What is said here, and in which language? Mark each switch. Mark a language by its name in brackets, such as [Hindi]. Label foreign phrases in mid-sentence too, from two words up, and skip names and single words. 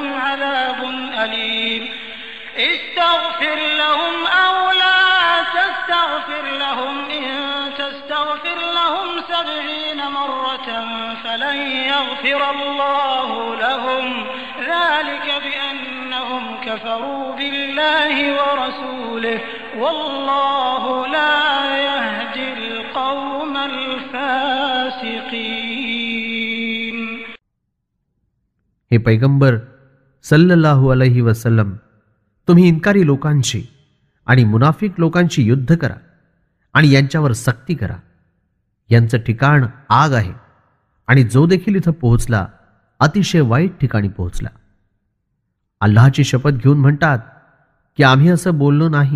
[Arabic] عذاب أليم استغفر لهم أو لا تستغفر لهم إن تستغفر لهم 70 مرة فلن يغفر الله لهم ذلك بأنهم كفروا بالله ورسوله والله لا يهدي القوم الفاسقين. [Marathi] हे पैगंबर [Arabic] صلى الله عليه وسلم, [Marathi] तुम्ही इन्कारी लोकांशी आणि मुनाफिक लोकांशी युद्ध करा आणि यांच्यावर सक्ती करा. यांचं ठिकाण आग आहे आणि जो देखील इथं पोहोचला अतिशय वाईट ठिकाणी पोहोचला. अल्लाहची शपथ घेऊन म्हणतात की आम्ही असं बोललो नाही.